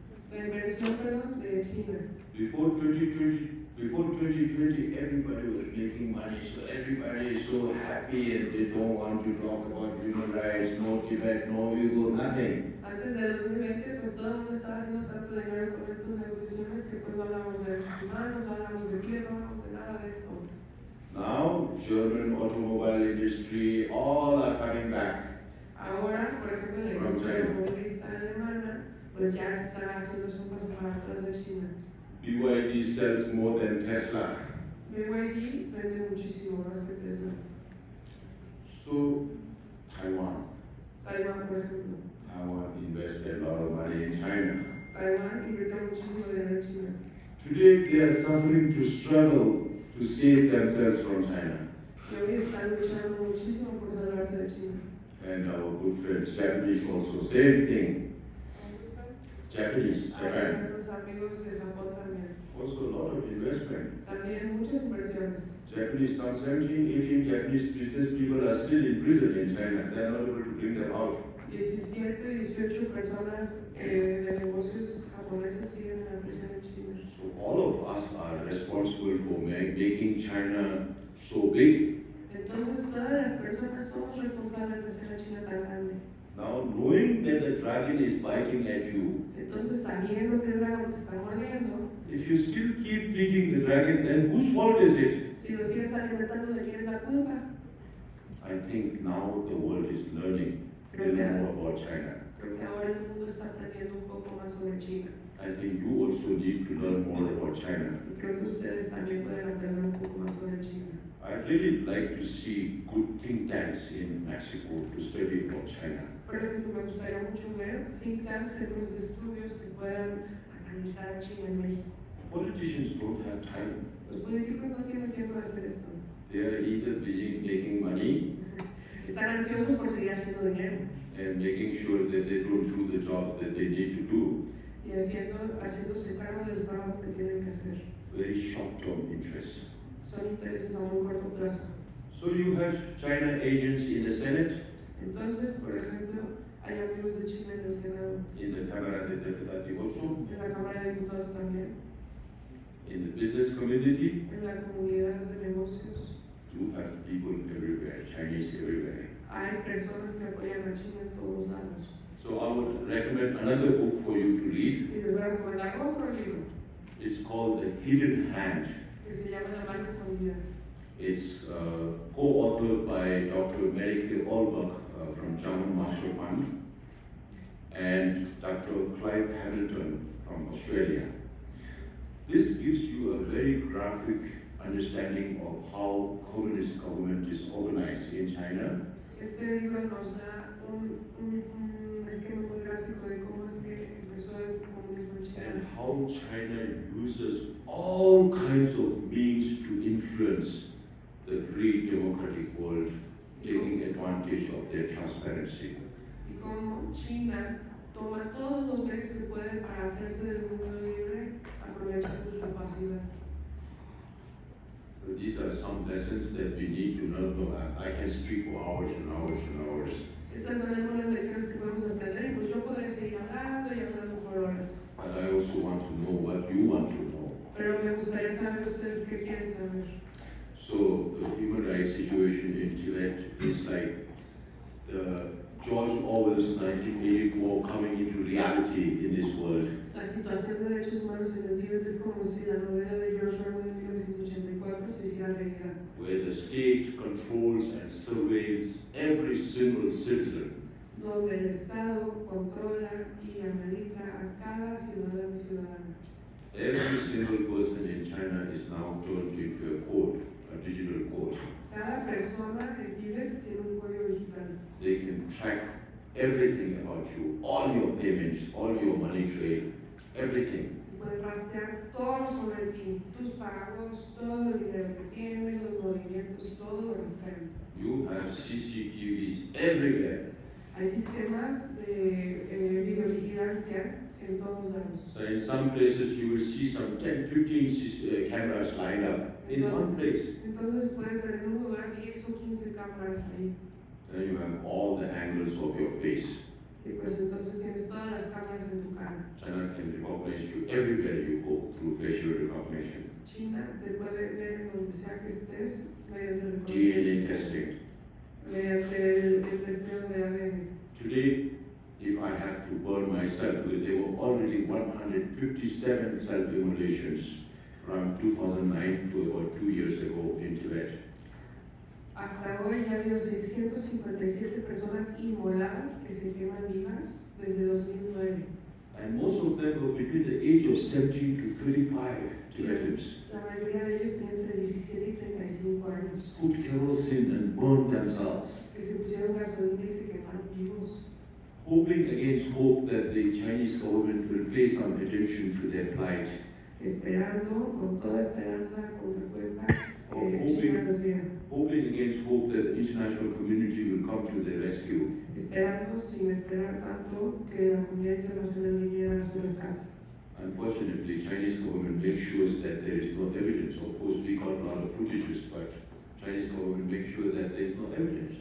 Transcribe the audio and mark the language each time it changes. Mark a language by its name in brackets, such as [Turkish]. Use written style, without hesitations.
[Spanish] La inversión, perdón, de China. [English] Before 2020, everybody was making money, so everybody is so happy and they don't want to talk about human rights, no Tibet, no Uyghur, nothing. [Spanish] Antes de 2020, pues todo el mundo estaba haciendo tanto dinero con estas negociaciones que pues no hablamos de derechos humanos, no hablamos de Tibet, no hablamos de nada de esto. [English] Now, German automobile industry, all are coming back. [Spanish] Ahora, por ejemplo, la industria automovilista alemana, pues ya está haciendo un paso para atrás de China. [English] BYD sells more than Tesla. [Spanish] BYD vende muchísimo más que Tesla. [English] So, Taiwan. [Spanish] Taiwán, por ejemplo. [English] Taiwan invested a lot of money in China. [Spanish] Taiwán invirtió muchísimo dinero en China. [English] Today, they are suffering to struggle to save themselves from China. [Spanish] Y hoy están luchando muchísimo por salvarse de China. [English] And our good friends, Japanese also, same thing. Japanese, Japan. [Spanish] Nuestros amigos de Japón también. [English] Also a lot of investment. [Spanish] También muchas inversiones. [English] Japanese, some 17, 18 Japanese business people are still in prison in China. They are not able to bring them out. [Spanish] 17, 18 personas de negocios japoneses siguen en la prisión en China. [English] So all of us are responsible for making China so big. [Spanish] Entonces todas las personas somos responsables de hacer a China tan grande. [English] Now knowing that the dragon is biting at you, [Spanish] Entonces sabiendo que el dragón te está mordiendo, [English] if you still keep feeding the dragon, then whose fault is it? [Spanish] si lo sigues alimentando, ¿de quién es la culpa? [English] I think now the world is learning a little more about China. [Spanish] Creo que ahora el mundo está aprendiendo un poco más sobre China. [English] I think you also need to learn more about China. [Spanish] Y creo que ustedes también pueden aprender un poco más sobre China. [English] I'd really like to see good think tanks in Mexico to study about China. [Spanish] Por ejemplo, me gustaría mucho ver think tanks, centros de estudios que puedan analizar a China en México. [English] Politicians don't have time. [Spanish] Los políticos no tienen tiempo de hacer esto. [English] They are either busy making money [Spanish] Están ansiosos por seguir haciendo dinero [English] and making sure that they don't do the job that they need to do. [Spanish] y haciéndose cargo de los trabajos que tienen que hacer. [English] Very short-term interests. [Spanish] Son intereses a muy corto plazo. [English] So you have China agents in the Senate, [Spanish] Entonces, por ejemplo, hay amigos de China en el Senado, [English] in the Cámara de Diputados also, [Spanish] en la Cámara de Diputados también, [English] in the business community. [Spanish] en la comunidad de negocios. [English] You have people everywhere, Chinese everywhere. [Spanish] Hay personas que apoyan a China en todos lados. [English] So I would recommend another book for you to read. [Spanish] Y les voy a recomendar otro libro [English] It's called The Hidden Hand. [Spanish] que se llama La mano escondida. [English] It's co-authored by Dr. Merike Olbach from German Marshall Fund and Dr. Clive Hamilton from Australia. This gives you a very graphic understanding of how communist government is organized in China. [Spanish] Este libro nos da un esquema muy gráfico de cómo es que empezó el comunismo en China. [English] And how China uses all kinds of means to influence the free democratic world, taking advantage of their transparency. [Spanish] Y cómo China toma todos los medios que puede para hacerse del mundo libre, aprovechando la opacidad. [English] So these are some lessons that we need to know. I can speak for hours and hours and hours. [Spanish] Estas son algunas lecciones que podemos aprender y pues yo podría seguir hablando y hablando por horas. [English] But I also want to know what you want to know. [Spanish] Pero me gustaría saber ustedes qué quieren saber. [English] So the human rights situation in Tibet is like George Orwell's 1984 coming into reality in this world. [Spanish] La situación de derechos humanos en el Tíbet es como si la novela de George Orwell en 1984 se hiciera realidad. [English] Where the state controls and surveils every single citizen. [Spanish] Donde el Estado controla y analiza a cada ciudadano y ciudadana. [English] Every single person in China is now turned into a code, a digital code. [Spanish] Cada persona en Tíbet tiene un código digital. [English] They can track everything about you, all your payments, all your money trade, everything. [Spanish] Puedes rastrear todo sobre ti, tus pagos, todo el dinero que tienes, los movimientos, todo lo rastrean. [English] You have CCTVs everywhere. [Spanish] Hay sistemas de videovigilancia en todos lados. [English] So in some places you will see some 10, 15 cameras lined up in one place. [Spanish] Entonces puedes ver en un lugar 10 o 15 cámaras ahí. [English] Then you have all the angles of your face. [Spanish] Y pues entonces tienes todas las cámaras en tu cara. [English] China can recognize you everywhere you go through facial recognition. [Spanish] China te puede ver en donde sea que estés mediante [English] DNA [Spanish] reconocimiento, [English] testing. [Spanish] mediante el testeo de ADN. [English] Today, if I have to burn myself, because there were already 157 self-immolations from 2009 to about 2 years ago in Tibet. [Spanish] Hasta hoy ya ha habido 657 personas inmoladas que se queman vivas desde 2009. [English] And most of them were between the age of 17 to 35 Tibetans. [Spanish] La mayoría de ellos tienen entre 17 y 35 años. [English] Put kerosene and burned themselves, [Spanish] Que se pusieron gasolina y se quemaron vivos. [English] hoping against hope that the Chinese government will pay some attention to their plight. [Spanish] Esperando, con toda esperanza, con respuesta, [English] Hoping- [Spanish] China los viera. [English] Hoping against hope that the international community will come to their rescue. [Spanish] Esperando, sin esperar tanto, que la comunidad internacional viniera a su rescate. [English] Unfortunately, Chinese government makes sure that there is no evidence. Of course, we got a lot of footages, but Chinese government makes sure that there is no evidence.